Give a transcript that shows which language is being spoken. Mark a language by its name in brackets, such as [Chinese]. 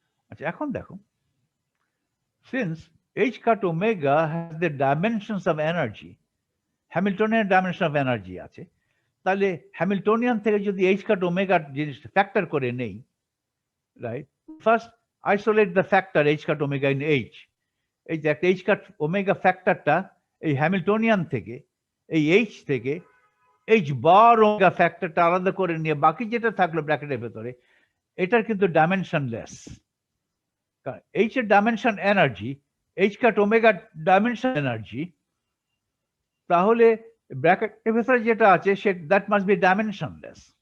[Bangla] আচ্ছা, এখন দেখো, [English] since h cut omega has the dimensions of energy, [Bangla] Hamiltonian dimension of energy আছে, তাহলে হ্যামিল্টনিয়ান থেকে যদি h cut omega জিনিসটা ফ্যাক্টর করে নেই, right? [English] First isolate the factor h cut omega in h। [Bangla] এই যে একটা h cut omega ফ্যাক্টরটা এই হ্যামিল্টনিয়ান থেকে, এই h থেকে h বার ওমেগা ফ্যাক্টরটা আলাদা করে নিয়ে বাকি যেটা থাকলো ব্র্যাকেটের ভেতরে, এটার কিন্তু ডাইমেনশনলেস। h এর dimension energy, h cut omega dimension energy, তাহলে ব্র্যাকেটের ভেতরে যেটা আছে say [English] That must be dimensionless.